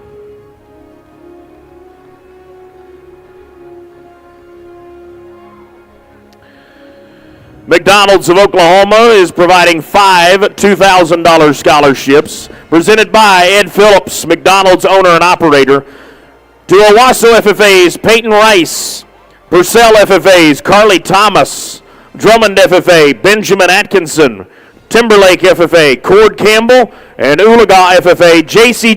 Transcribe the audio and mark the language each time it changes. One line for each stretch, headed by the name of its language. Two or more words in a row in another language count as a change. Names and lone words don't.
English: McDonald's of Oklahoma is providing 5 $2,000 scholarships, presented by Ed Phillips, McDonald's owner and operator, to Owasso FFAs, Peyton Rice, Purcell FFAs, Carly Thomas, Drummond FFA, Benjamin Atkinson, Timberlake FFA, Cord Campbell, and Oologah FFA, J.C.